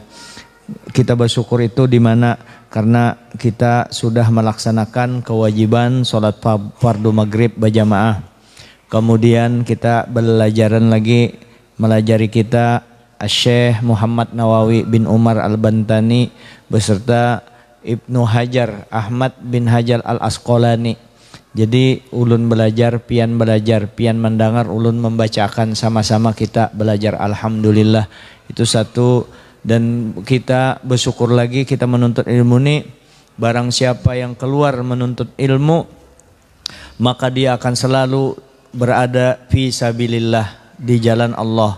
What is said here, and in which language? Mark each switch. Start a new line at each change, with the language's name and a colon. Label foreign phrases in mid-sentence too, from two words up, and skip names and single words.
Indonesian: Kita bersyukur itu di mana? Karena kita sudah melaksanakan kewajiban sholat fardu maghrib berjamaah. Kemudian kita belajaran lagi, melajari kita Syekh Muhammad Nawawi bin Umar Al-Bantani beserta Ibnu Hajar Ahmad bin Hajar Al-Asqalani.
Banjar: Jadi ulun belajar, pian mendengar, ulun membacakan,
Indonesian: sama-sama kita belajar. Alhamdulillah, itu satu. Dan kita bersyukur lagi, kita menuntut ilmu ini, barang siapa yang keluar menuntut ilmu, maka dia akan selalu berada
Arabic: fi sabilillah,
Indonesian: di jalan Allah.